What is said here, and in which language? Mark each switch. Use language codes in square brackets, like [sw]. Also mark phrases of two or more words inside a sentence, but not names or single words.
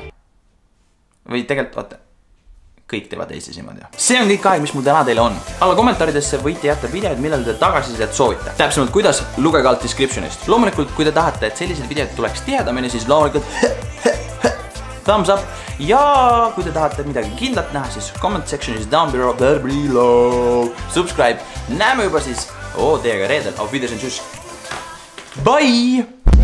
[et] Või tegelikult, vaata, kõik teevad Eestis niimoodi. See on kõik aeg, mis mul täna teile on. Alla kommentaaridesse võite jätta videod, millal te tagasisidet soovite. Täpsemalt kuidas, lugege alt descriptionist. Loomulikult, kui te tahate, et sellised videod tuleks tihedamini, siis loomulikult [en] thumbs up. [et] Ja kui te tahate midagi kindlat näha, siis [en] comment sectionis down below. [et] Subscribe. Näeme juba siis teiega reedel. [de] Auf Wiedersehen, tschüss. [en] Bye!